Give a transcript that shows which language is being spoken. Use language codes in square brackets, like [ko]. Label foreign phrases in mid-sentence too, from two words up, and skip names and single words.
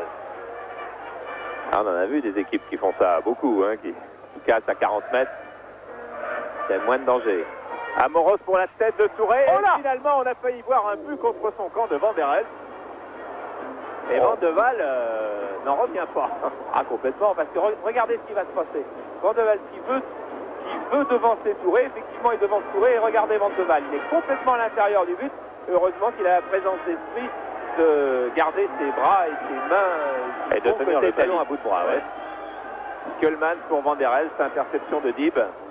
[fr] On en a vu des équipes qui font ça beaucoup, hein, qui cassent à 40 mètres. Il y a moins de danger. Amoros pour la tête de Touré. Oh et finalement, on a failli voir un but contre son camp de Van der Elst. Et Van de Waal n'en revient pas. Complètement, parce que regardez ce qui va se passer. Van de Waal qui veut devancer Touré, effectivement il devance Touré, et regardez Van de Waal, il est complètement à l'intérieur du but. Heureusement qu'il a la présence d'esprit de garder ses bras et ses mains et de tenir le ballon à bout de bras. Ouais. Coleman pour Van der Elst, interception de Dieb.